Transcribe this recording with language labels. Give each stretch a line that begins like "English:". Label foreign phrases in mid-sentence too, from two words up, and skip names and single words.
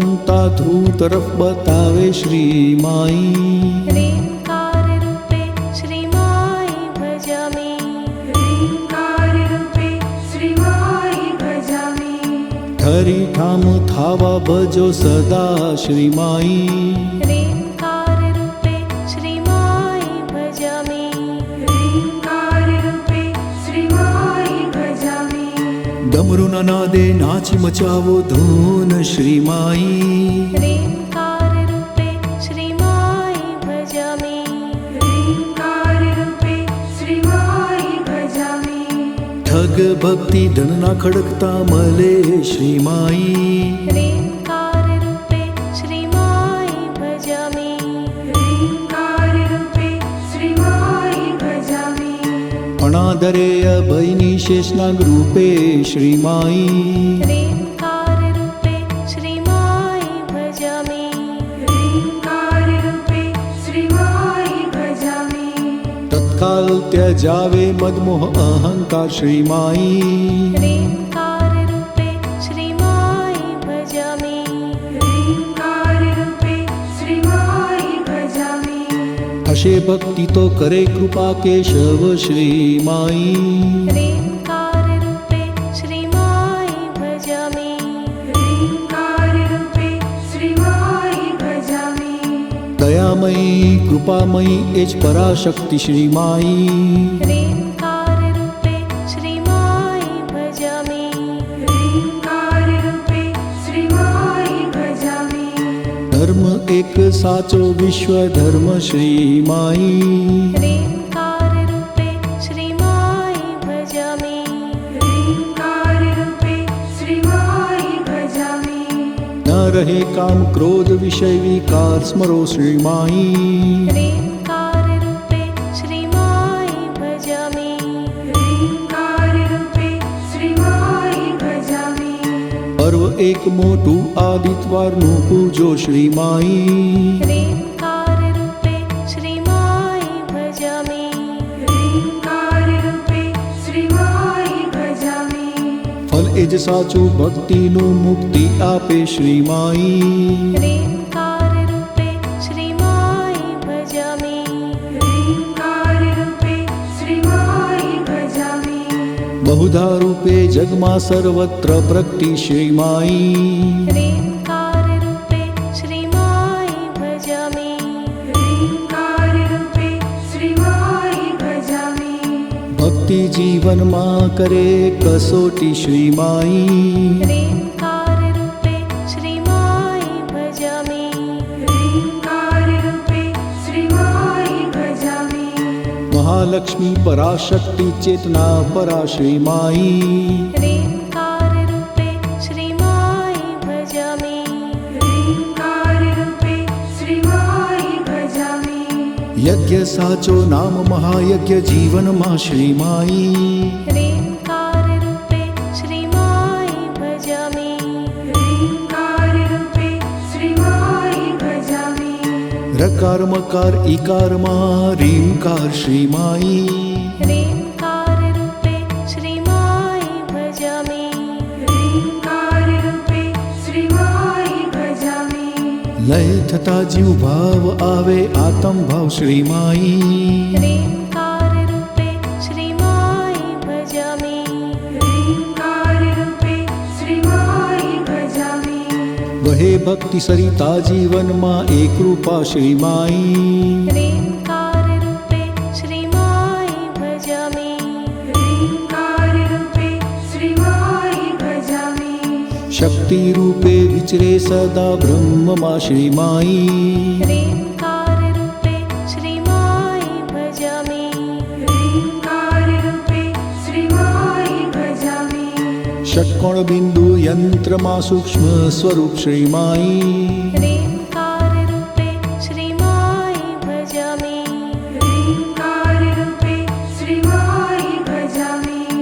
Gujarati: કરતા ધ્રુવ તરફ બતાવે શ્રી માઈ
Sanskrit: ह्रीङ्कार रूपे श्रीमाई भजामि ह्रीङ्कार रूपे श्रीमाई भजामि
Gujarati: ઠરી ઠામ થાવા ભજો સદા શ્રી માઈ
Sanskrit: ह्रीङ्कार रूपे श्रीमाई भजामि ह्रीङ्कार रूपे श्रीमाई भजामि
Gujarati: ડમરૂ ના નાદે નાચી મચાવો ધૂન શ્રી માઈ
Sanskrit: ह्रीङ्कार रूपे श्रीमाई भजामि ह्रीङ्कार रूपे श्रीमाई भजामि
Gujarati: ઠગ ભક્તિ ધનના ખડકતા મળે શ્રી માઈ
Sanskrit: ह्रीङ्कार रूपे श्रीमाई भजामि ह्रीङ्कार रूपे श्रीमाई भजामि
Gujarati: અણાદરે અભયની શેષનાગ રૂપે શ્રી માઈ
Sanskrit: ह्रीङ्कार रूपे श्रीमाई भजामि ह्रीङ्कार रूपे श्रीमाई भजामि
Gujarati: તત્કાલ ત્યજાવે મદમોહ અહંકાર શ્રી માઈ
Sanskrit: ह्रीङ्कार रूपे श्रीमाई भजामि ह्रीङ्कार रूपे श्रीमाई भजामि
Gujarati: હશે ભક્તિ તો કરે કૃપા કેશવ શ્રી માઈ
Sanskrit: ह्रीङ्कार रूपे श्रीमाई भजामि ह्रीङ्कार रूपे श्रीमाई भजामि
Gujarati: દયામયી કૃપામયી એ જ પરાશક્તિ શ્રી માઈ
Sanskrit: ह्रीङ्कार रूपे श्रीमाई भजामि ह्रीङ्कार रूपे श्रीमाई भजामि
Gujarati: ધર્મ એક સાચો વિશ્વ ધર્મ શ્રી માઈ
Sanskrit: ह्रीङ्कार रूपे श्रीमाई भजामि ह्रीङ्कार रूपे श्रीमाई भजामि
Gujarati: ન રહે કામ ક્રોધ વિષય વિકાર સ્મરો શ્રી માઈ
Sanskrit: ह्रीङ्कार रूपे श्रीमाई भजामि ह्रीङ्कार रूपे श्रीमाई भजामि
Gujarati: પર્વ એક મોટું આદિત્વારનું પૂજો શ્રી માઈ
Sanskrit: ह्रीङ्कार रूपे श्रीमाई भजामि ह्रीङ्कार रूपे श्रीमाई भजामि
Gujarati: ફલ એ જ સાચું ભક્તિનું મુક્તિ આપે શ્રી માઈ
Sanskrit: ह्रीङ्कार रूपे श्रीमाई भजामि ह्रीङ्कार रूपे श्रीमाई भजामि
Gujarati: બહુધા રૂપે જગમાં સર્વત્ર પ્રગતિ શ્રી માઈ
Sanskrit: ह्रीङ्कार रूपे श्रीमाई भजामि ह्रीङ्कार रूपे श्रीमाई भजामि
Gujarati: ભક્તિ જીવનમાં કરે કસોટી શ્રી માઈ
Sanskrit: ह्रीङ्कार रूपे श्रीमाई भजामि ह्रीङ्कार रूपे श्रीमाई भजामि
Gujarati: મહાલક્ષ્મી પરાશક્તિ ચેતના પરા શ્રી માઈ
Sanskrit: ह्रीङ्कार रूपे श्रीमाई भजामि ह्रीङ्कार रूपे श्रीमाई भजामि
Gujarati: યજ્ઞ સાચો નામ મહાયજ્ઞ જીવનમાં શ્રી માઈ
Sanskrit: ह्रीङ्कार रूपे श्रीमाई भजामि ह्रीङ्कार रूपे श्रीमाई भजामि
Gujarati: રકાર મકાર ઈકારમાં રીમકાર શ્રી માઈ
Sanskrit: ह्रीङ्कार रूपे श्रीमाई भजामि ह्रीङ्कार रूपे श्रीमाई भजामि
Gujarati: લય થતા જીવ ભાવ આવે આત્મ ભાવ શ્રી માઈ
Sanskrit: ह्रीङ्कार रूपे श्रीमाई भजामि ह्रीङ्कार रूपे श्रीमाई भजामि
Gujarati: વહે ભક્તિ સરિતા જીવનમાં એક રૂપા શ્રી માઈ
Sanskrit: ह्रीङ्कार रूपे श्रीमाई भजामि ह्रीङ्कार रूपे श्रीमाई भजामि
Gujarati: શક્તિ રૂપે વિચરે સદા બ્રહ્મમાં શ્રી માઈ
Sanskrit: ह्रीङ्कार रूपे श्रीमाई भजामि ह्रीङ्कार रूपे श्रीमाई भजामि
Gujarati: ષટ્કોણ બિંદુ યંત્રમાં સૂક્ષ્મ સ્વરૂપ શ્રી માઈ
Sanskrit: ह्रीङ्कार रूपे श्रीमाई भजामि ह्रीङ्कार रूपे श्रीमाई भजामि